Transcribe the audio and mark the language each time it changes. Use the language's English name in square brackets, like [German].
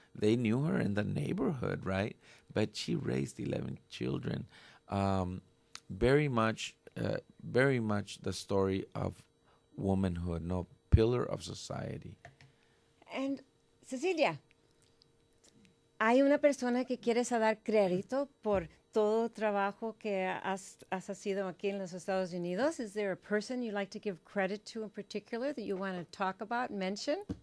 [English] They knew her in the neighborhood, right? But she raised 11 children. Very much the story of womanhood, no, pillar of society. And Cecilia, [Spanish] ¿Hay una persona que quieres dar crédito por todo trabajo que has hecho aquí en los Estados Unidos? [English] Is there a person you'd like to give credit to in particular that you want to talk about, mention?